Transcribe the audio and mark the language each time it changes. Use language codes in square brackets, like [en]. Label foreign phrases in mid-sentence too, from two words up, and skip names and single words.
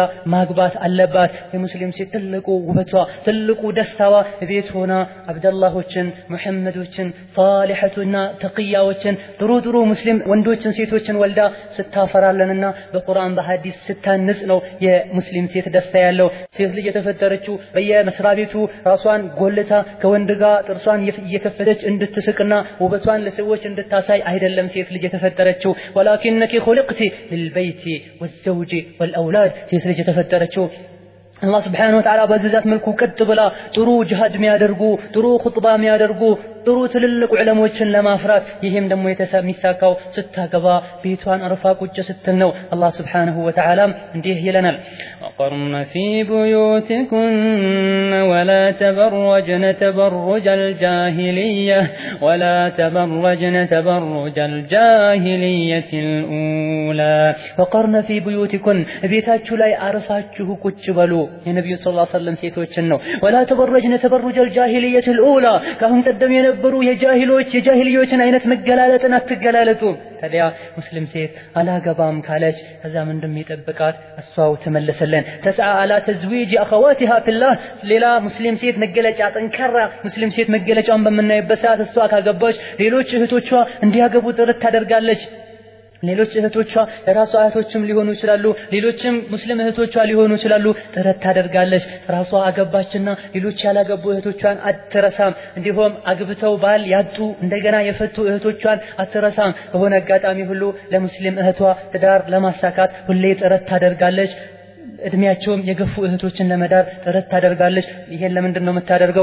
[am] ማግባት አለባት። የሙስሊም ሴት ትልቁ ውበቷ ትልቁ ደስታዋ ቤት ሆና አብደላሆችን ሙሐመዶችን ሷሊሐቱና ተቂያዎችን ጥሩ ሙስሊም ወንዶችን ሴቶችን ወልዳ ስታፈራለንና በቁርአን በሐዲስ ስታንጽ ነው የሙስሊም ሴት ደስታ ያለው። ሴት ልጅ የተፈጠረችው በየመስሪያ ቤቱ ራሷን ጎልታ ከወንድ ጋር ጥርሷን እየከፈተች እንድትስቅና ውበቷን ለሰዎች እንድታሳይ አይደለም ሴት ልጅ የተፈጠረችው። [ar] ولكنك خلقت للبيت والزوج والأولاد [am] ሴት ልጅ የተፈጠረችው አላህ [ar] سبحانه وتعالى [am] በዛት መልኩ ቀጥ ብላ ጥሩ ጂሃድ የሚያደርጉ ጥሩ ኹጥባ የሚያደርጉ ጥሩ ትልልቅ ዑለሞችን ለማፍራት ይሄም ደግሞ የተሰሚሳካው ስታገባ ቤቷን አርፋ ቁጭ ስትል ነው። አላህ [ar] سبحانه وتعالى [am] እንዲህ ይለናል [ar] وقرن في بيوتكن ولا تبرجن تبرج الجاهلية الأولى وقرن في بيوتكن [am] ቤታችሁ ላይ አርፋችሁ ቁጭ በሉ የነብዩ ሰለላሁ ዐለይሂ ወሰለም ሴቶችን ነው። [ar] ولا تبرجن تبرج الجاهلية الأولى [am] ካሁን ቀደም የነበሩ የጃሂልዮችን አይነት መገላለጥን አትገላለጡ። ታዲያ ሙስሊም ሴት አላገባም ካለች ከዛ ምንድነው የሚጠብቃት? እሷው ተመለሰለን [ar] تسعى على تزويج أخواتها في الله [am] ሌላ ሙስሊም ሴት መገለጫ ጠንካራ ሙስሊም ሴት መገለጫውን በመናይበት ሰዓት እሷ ካገባች ሌሎች እህቶቿ እንዲያገቡ ጥረት ታደርጋለች። ሌሎች እህቶቿ የራሷ እህቶችም ሊሆኑ ይችላሉ ሌሎችም ሙስሊም እህቶቿ ሊሆኑ ይችላሉ ጥረት ታደርጋለች። ራሷ አገባችና ሌሎች ያላገቡ እህቶቿን አትረሳም። እንዲሁም አግብተው ባል ያጡ እንደገና የፈቱ እህቶቿን አትረሳም። በሆነ አጋጣሚ ሁሉ ለሙስሊም እህቷ ትዳር ለማሳካት ሁሌ ጥረት ታደርጋለች። እድሜያቸውም የገፉ እህቶችን ለመዳር ጥረት ታደርጋለች። ይሄን ለምንድን ነው የምታደርገው?